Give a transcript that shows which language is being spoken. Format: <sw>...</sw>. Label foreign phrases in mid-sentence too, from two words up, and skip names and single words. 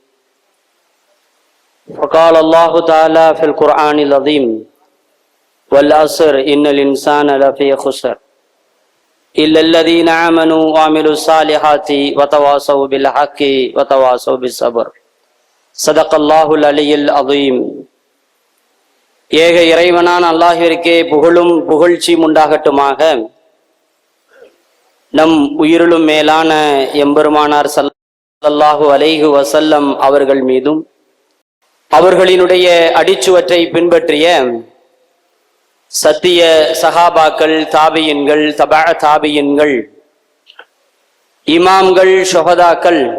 <ar>فقال الله تعالى في القرآن العظيم والعصر إن الإنسان لفي خسر إلا الذين آمنوا وعملوا الصالحات وتواصوا بالحق وتواصوا بالصبر. صدق الله العلي العظيم.</ar> <ta>ஏக இறைவனான அல்லாஹ்விற்கே புகழும் புகழ்ச்சியும் உண்டாகட்டுமாக. நம் உயிரிலும் மேலான எம்பெருமானார்</ta> <ar>صلى الله عليه وسلم</ar> <ta>அவர்கள் மீதும் அவர்களினுடைய அடிச்சுவற்றை பின்பற்றிய சத்திய சஹாபாக்கள், தாபியின்கள், தபா தாபியின்கள், இமாம்கள், ஷுஹதாக்கள்,</ta>